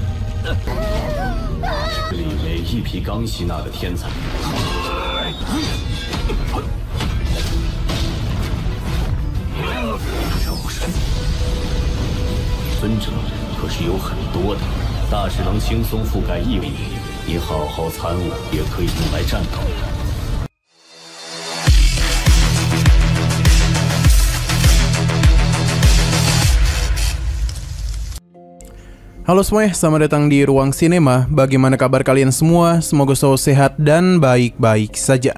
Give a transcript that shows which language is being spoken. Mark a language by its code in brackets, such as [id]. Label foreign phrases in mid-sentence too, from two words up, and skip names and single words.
[zh] 里每一匹刚吸纳的天才，兽神尊者可是有很多的，大致能轻松覆盖1米，你好好参悟，也可以用来战斗。 [id] Halo semuanya, selamat datang di Ruang Sinema. Bagaimana kabar kalian semua? Semoga selalu sehat dan baik-baik saja.